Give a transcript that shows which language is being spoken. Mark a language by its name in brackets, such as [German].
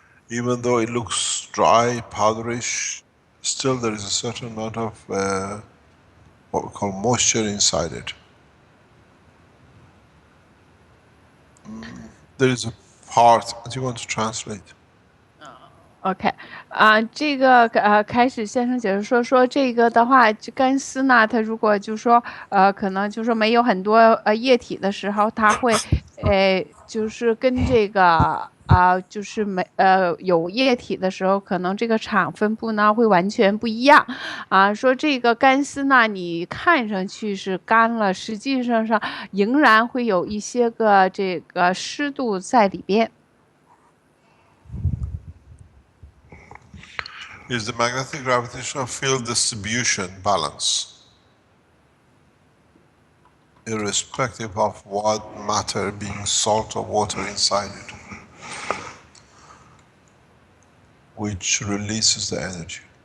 [English] Even though it looks dry, powderish, still there is a certain amount of what we call moisture inside it. There is a part, do you want to translate? [Chinese] OK，这个开始先生解释说这个的话，就干丝呢，它如果就说可能就说没有很多液体的时候，它会就是跟这个就是有液体的时候，可能这个场分布呢会完全不一样说这个干丝呢，你看上去是干了，实际上仍然会有一些个这个湿度在里边。 [English] Is the magnetic gravitational field distribution balance, irrespective of what matter being salt or water inside it, which releases the energy.